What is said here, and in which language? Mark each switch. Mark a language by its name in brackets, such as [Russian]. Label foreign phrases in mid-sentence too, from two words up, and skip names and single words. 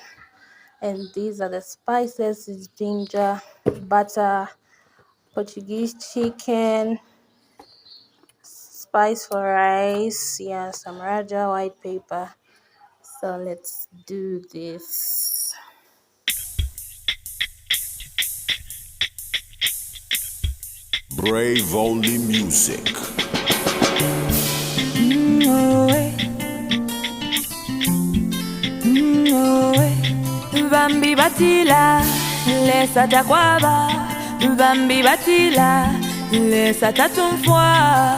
[English] And these are the spices: is ginger, butter, Portuguese chicken, spice for rice, yeah, some raja, white pepper. So let's do this. Brave Only Music. [Bemba] Bambi batila, lesa takwaba. Bambi batila, lesa tatumfwa.